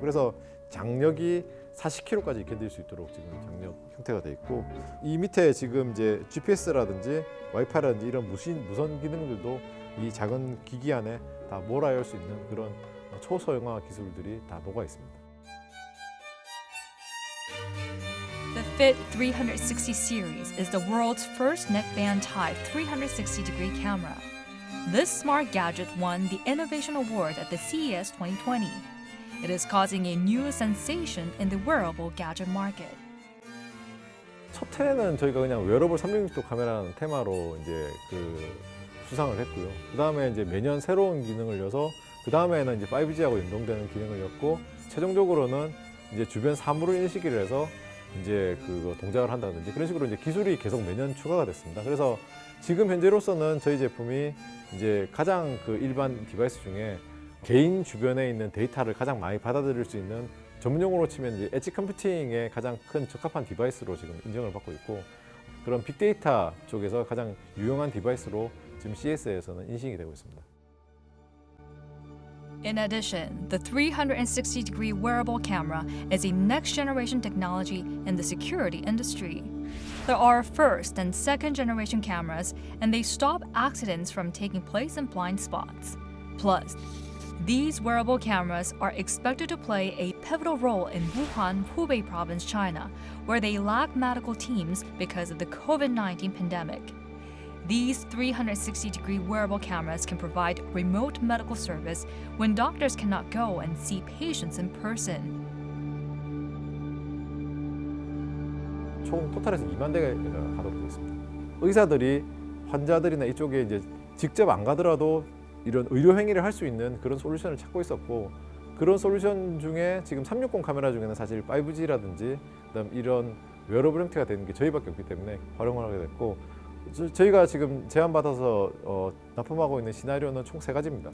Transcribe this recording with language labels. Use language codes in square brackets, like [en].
[ko] 그래서 장력이 40kg까지 견딜 수 있도록 지금 장력 형태가 돼 있고 이 밑에 지금 이제 GPS라든지 와이파이라든지 이런 무선 기능들도 이 작은 기기 안에 다 몰아열 수 있는 그런 초소형화 기술들이 다 녹아 있습니다. [en] The Fit 360 series is the world's first neckband type 360-degree camera. This smart gadget won the Innovation Award at the CES 2020. It is causing a new sensation in the wearable gadget market. [ko] 첫 해는 저희가 그냥 웨어러블 360도 카메라라는 테마로 이제 그 수상을 했고요. 그 다음에 이제 매년 새로운 기능을 여서 그 다음에는 이제 5G하고 연동되는 기능을 였고 최종적으로는 이제 주변 사물을 인식을 해서 이제 그 동작을 한다든지 그런 식으로 이제 기술이 계속 매년 추가가 됐습니다. 그래서 지금 현재로서는 저희 제품이 이제 가장 그 일반 디바이스 중에 개인 주변에 있는 데이터를 가장 많이 받아들일 수 있는 전문용어로 치면 이제 엣지 컴퓨팅에 가장 큰 적합한 디바이스로 지금 인정을 받고 있고 그런 빅데이터 쪽에서 가장 유용한 디바이스로 지금 CES에서는 인식이 되고 있습니다. [en] In addition, the 360-degree wearable camera is a next-generation technology in the security industry. There are first and second-generation cameras, and they stop accidents from taking place in blind spots. Plus, these wearable cameras are expected to play a pivotal role in Wuhan, Hubei province, China, where they lack medical teams because of the COVID-19 pandemic. These 360-degree wearable cameras can provide remote medical service when doctors cannot go and see patients in person. [ko] 총 토탈에서 2만 대가 하도록 되어 있습니다. 의사들이 환자들이나 이쪽에 이제 직접 안 가더라도 이런 의료 행위를 할 수 있는 그런 솔루션을 찾고 있었고 그런 솔루션 중에 지금 360 카메라 중에는 사실 5G라든지 그다음 이런 웨어러블 형태가 되는 게 저희밖에 없기 때문에 활용을 하게 됐고 저희가 지금 제안받아서 납품하고 있는 시나리오는 총 3가지입니다.